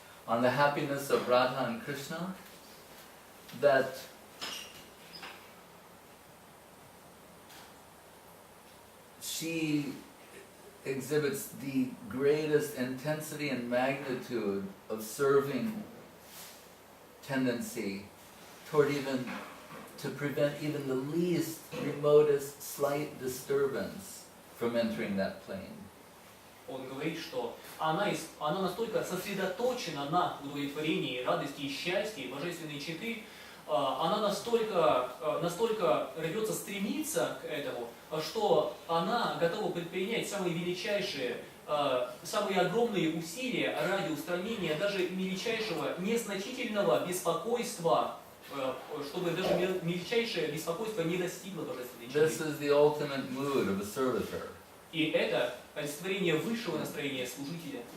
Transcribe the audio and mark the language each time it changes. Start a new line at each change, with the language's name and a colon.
English: on the happiness of Radha and Krishna, that she exhibits the greatest intensity and magnitude of serving tendency toward even to prevent even the least remotest slight disturbance from entering that plane.
Russian: Он говорит, что она настолько сосредоточена на удовлетворении, радости и счастье божественной четы, она настолько рвется стремиться к этому, что она готова предпринять самые величайшие, самые огромные усилия ради устранения даже мельчайшего, незначительного беспокойства, чтобы даже мельчайшее беспокойство не достигло божественной
English: This
Russian: четы.
English: is the ultimate mood of a servitor.
Russian: И это олицетворение высшего настроения служителя.